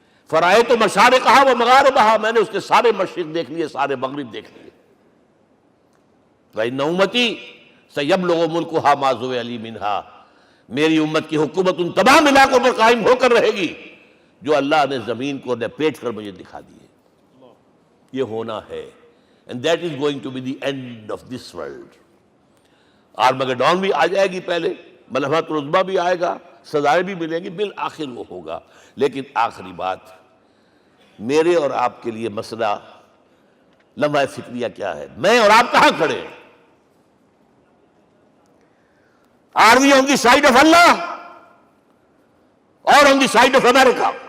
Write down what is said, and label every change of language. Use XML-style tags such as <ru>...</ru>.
<ar>فرائے تو مشارقہا و مغاربہا,</ar> <ur>میں نے اس کے سارے مشرق دیکھ لیے, سارے مغرب دیکھ لیے.</ur> <ar>وَإِنَّ أُمَّتِي سَيَبْلُغُ مُلْكُهَا مَا زُوِّئَ لِي مِنْهَا,</ar> <ur>میری امت کی حکومت ان تمام علاقوں پر قائم ہو کر رہے گی جو اللہ نے زمین کو لپیٹ کر مجھے دکھا دیے. یہ ہونا ہے,</ur> <en>and that is going to be the end of this world.</en> <ur>آرمگیڈون بھی آ جائے گی پہلے, ملحمۃ العظمیٰ بھی آئے گا, سزائیں بھی ملیں گی, بالآخر وہ ہوگا. لیکن آخری بات, میرے اور آپ کے لیے مسئلہ لمحہ فکریہ کیا ہے؟ میں اور آپ کہاں کھڑے ہیں؟</ur> <en>Are we on the side of Allah or on the side of America?</en>